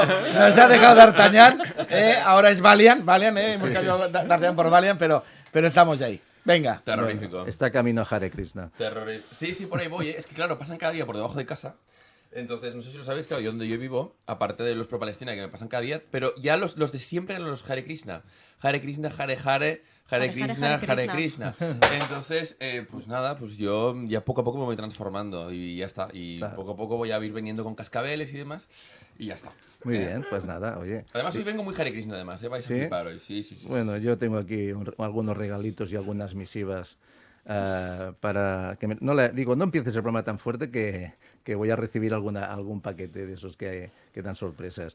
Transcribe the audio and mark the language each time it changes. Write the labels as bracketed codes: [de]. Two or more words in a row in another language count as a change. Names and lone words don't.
[es] dejado, nos ha dejado D'Artagnan. Ahora es Valiant, hemos cambiado D'Artagnan por Valiant, pero estamos ahí. Venga. Terrorífico. Está camino a Hare Krishna. Sí, por ahí voy. Es que claro, pasan cada día por debajo de casa. Entonces, no sé si lo sabéis, claro, yo donde yo vivo, aparte de los pro Palestina que me pasan cada día, pero ya los de siempre eran los Hare Krishna. [sa] हरे कृष्ण हरे हरे हरे कृष्ण हरे कृष्ण. [es] Entonces, pues nada, pues yo ya poco a poco me voy transformando y ya está. Y Claro. poco a poco voy a ir viniendo con cascabeles y demás y ya está. Muy bien, pues nada, oye. Además, hoy vengo muy Hare Krishna, además, vais ¿Sí? a flipar hoy. Sí. Bueno, yo tengo aquí algunos regalitos y algunas misivas para que no empieces el programa tan fuerte que voy a recibir algún paquete de esos que dan sorpresas.